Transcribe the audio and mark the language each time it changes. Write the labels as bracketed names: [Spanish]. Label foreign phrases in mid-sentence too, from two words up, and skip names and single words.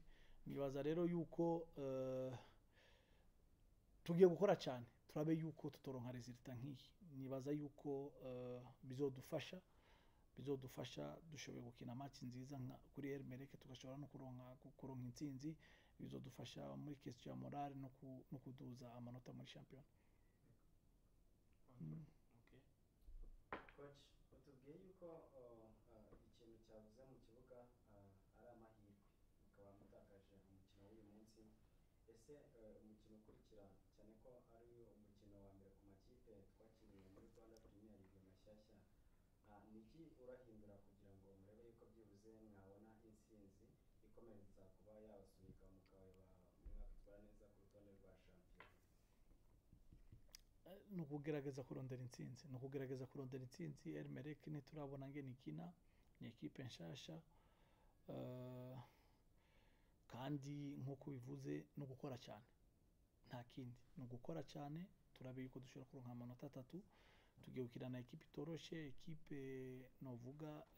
[Rundi] Nibaza rero yuko tugiye gukora cyane turabe yuko tutoronka resultat nk'iyi. Nibaza yuko bizodufasha dushoboye gukina match nziza kuri Elmerek tugashobora no kuronka intsinzi. Bizodufasha muri question ya morale no kuduza amanota muri champion. Okay. Coach, [Kinyarwanda] utubwiye yuko ikintu cyavuze mu kibuga ari amahirwe mukaba mutakaje umukino w'uyu munsi. Ese umukino ukurikira cyane ko ari umukino wa mbere ku makipe twakiniye muri Rwanda Premier League mashyashya, niki urahindura kugira ngo murebe yuko byibuze mwabona intsinzi ikomereza kuba yabasunika mukaba mwakitwara neza ku rutonde rwa champion? [Rundi] No kugerageza kurondera intsinzi, Elmerek ntiturabona ngene ikina, ni ekipe nshasha kandi nk'uko bivuze no gukora cyane nta kindi ni ugukora cyane turabe yuko dushobora kuronka amanota 3 tugiye gukina na ekipe itoroshe ekipe novuga